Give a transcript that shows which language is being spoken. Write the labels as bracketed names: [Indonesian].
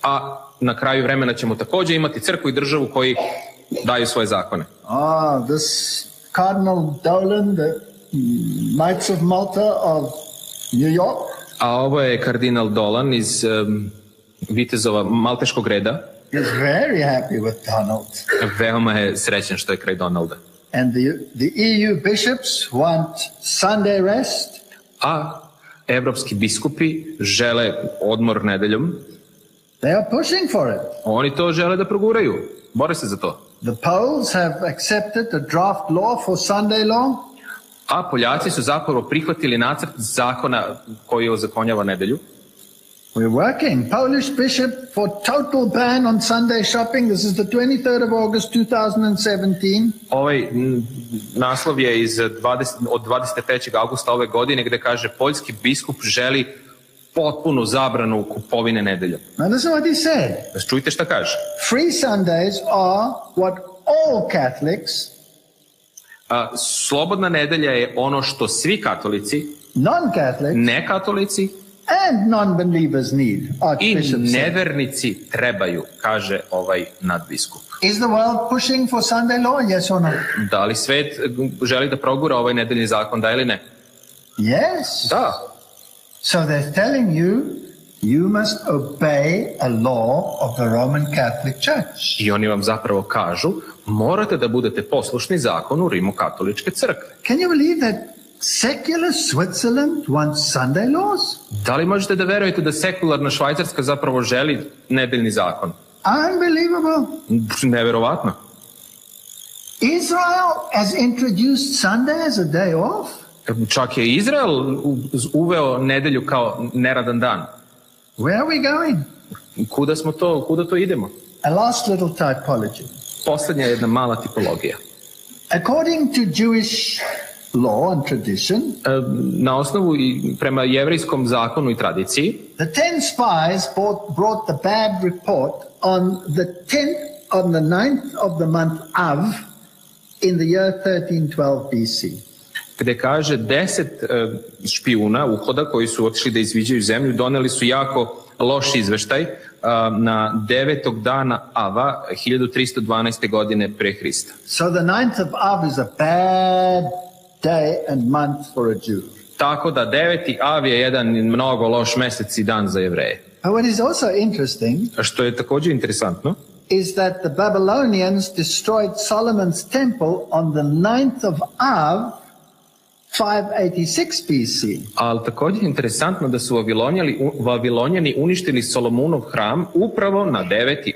[Serbian] A na kraju vremena ćemo također imati crkvu i državu koji daju svoje zakone. [English] This Cardinal Dolan, the Knights of Malta of New York. [Serbian] A ovo je kardinal Dolan iz vitezova Malteškog reda. [English] Is very happy with Donald. [Serbian] Veoma je srećan što je kraj Donalda. [English] And the EU bishops want Sunday rest. [Serbian] A evropski biskupi žele odmor nedeljom. [English] They are pushing for it. [Serbian] Oni to žele da proguraju. Bore se za to. [English] The Poles have accepted a draft law for Sunday law. [Serbian] A Poljaci su zapravo prihvatili nacrt zakona koji ozakonjava nedelju. [English] We're working. Polish bishop for total ban on Sunday shopping. This is the 23rd of August 2017. [Serbian] Ovaj naslov je od 23. augusta ove godine gdje kaže poljski biskup želi potpunu zabranu kupovine nedelja. [English] Now listen what he said. [Serbian] Čujte šta kaže. [English] Free Sundays are what all Catholics, [Serbian] slobodna nedelja je ono što svi katolici, [English] non-Catholics, [Serbian] nekatolici [English] and non-believers need. [Serbian] I nevernici trebaju, kaže ovaj nadbiskup. [English] Is the world pushing for Sunday law? Yes or no? [Serbian] Da li svet želi da progura ovaj nedeljni zakon, da ili ne? [English] Yes. [Serbian] Da. [English] So they're telling you, you must obey a law of the Roman Catholic Church. [Serbian] I oni vam zapravo kažu, morate da budete poslušni zakonu Rimokatoličke crkve. [English] Can you believe that secular Switzerland wants Sunday laws? [Serbian] Da li možete da verujete da sekularna Švajcarska zapravo želi nedeljni zakon? [English] Unbelievable. [Serbian] Neverovatno. [English] Israel has introduced Sunday as a day off. [Serbian] Čak je Izrael uveo nedelju kao neradan dan. [English] Where are we going? [Serbian] Kuda to idemo? [English] A last little typology. [Serbian] Posljednja jedna mala tipologija. [English] According to Jewish law and tradition, [Serbian] na osnovu i prema jevrejskom zakonu i tradiciji, [English] the 10 spies brought the bad report on the 9th of the month Av in the year 1312 BC. [Serbian] Gde kaže 10 špijuna uhoda koji su otišli da izviđaju zemlju, doneli su jako loš izveštaj na 9. dana Ava 1312. godine pre Hrista. [English] So the 9th of Av is a bad day and month for a Jew. [Serbian] Tako da 9. Av je jedan mnogo loš mesec i dan za Jevreje. [English] But what is also interesting, [Serbian] što je također interesantno, [English] is that the Babylonians destroyed Solomon's temple on the 9th of Av 586 BC. [Serbian] Ali također interesantno da su Vavilonjani uništili Solomunov hram upravo na 9.